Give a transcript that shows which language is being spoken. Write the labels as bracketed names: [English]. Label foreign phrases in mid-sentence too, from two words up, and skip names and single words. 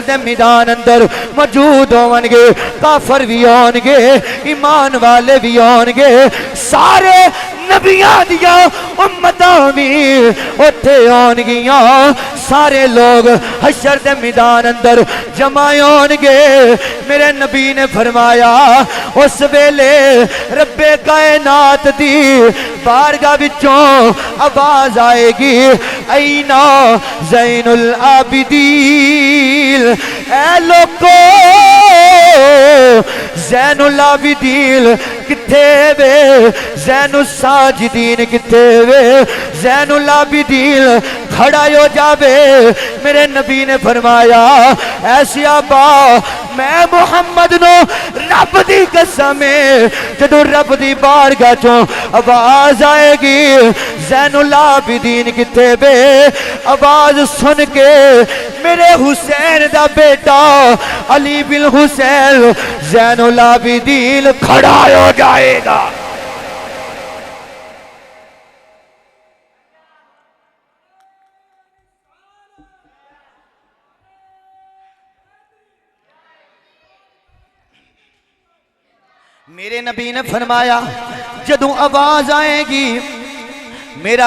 [Punjabi] دے میدان اندر موجود ہون گے کافر بھی آن گے ایمان والے بھی آن گے سارے نبیاں دیا امتاں بھی اٹھے آن گیاں سارے لوگ حشر دے میدان اندر جمع آن گے میرے نبی نے فرمایا اس ویلے رب کائنات دی بارگاہ وچوں آواز آئے گی اینا زین العابدین اے لوگو زین العابدین کتھے وے زین الساجدین کتھے وے زین العابدین کھڑا ہو جاوے میرے نبی نے فرمایا ایسی آبا میں محمد نو رب دی قسم جدو رب دی بارگاہ چوں آواز آئے گی زین العابدین کتھے وے آواز سن کے میرے حسین دا بیٹا علی بن حسین زین العابدین کھڑا ہو جائے گا میرے نبی نے فرمایا جدوں آواز آئے گی میرا